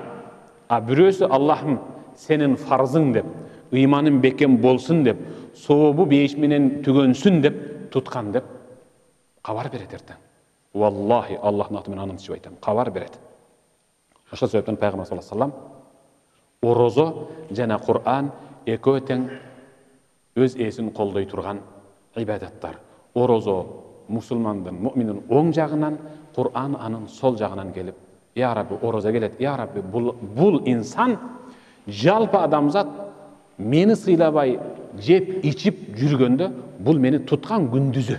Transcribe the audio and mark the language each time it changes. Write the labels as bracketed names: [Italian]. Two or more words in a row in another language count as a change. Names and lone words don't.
[Kyrgyz] А бирөөсү Аллахым, сенин фарзың деп, ыйманым бекем болсун деп, сообу бейиш менен түгөнсүн деп туткан деп кабар берет эртең. Валлахи, Аллахтын аты менен анын ичип айтам, кабар берет. Ошол себептен Пайгамбар [Arabic] صلى الله عليه وسلم [Kyrgyz] орозо жана Кур'ан экөө тең өз эсин колдой турган ибадаттар. Орозо мусулмандын, муъминдин оң жагынан, Кур'ан анын сол жагынан келип, [Arabic] يا ربي, [Kyrgyz] орозо келет, [Arabic] يا ربي, [Kyrgyz] бул инсан жалпы адамзат мени сыйлабай жеп ичип жүргөндө, бул мени туткан күндүзү.